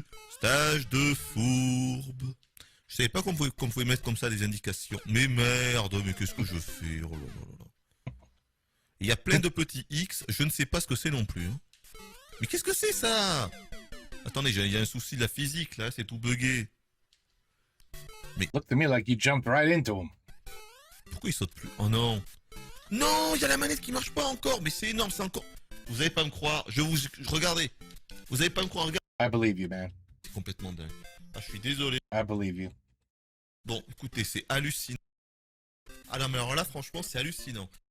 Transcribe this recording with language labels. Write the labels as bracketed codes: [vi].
[fr] Stage de fourbe. Je savais pas qu'on pouvait mettre comme ça des indications. Mais merde, mais qu'est-ce que je fais? Oh là là là. Il y a plein de petits X, je ne sais pas ce que c'est non plus. Hein. Mais qu'est-ce que c'est ça? Attendez, il y a un souci de la physique là, c'est tout bugué. [en] Looked to me like you jumped right into him. [fr] Pourquoi il saute plus? Oh non. Non, il y a la manette qui marche pas encore, mais c'est énorme, c'est encore... Vous allez pas me croire, regardez. Vous allez pas me croire, regardez. [en] I believe you, man. [fr] C'est complètement dingue. Ah, je suis désolé. [en] I believe you. [fr] Bon, écoutez, c'est hallucinant. Ah non, mais alors là, franchement, c'est hallucinant.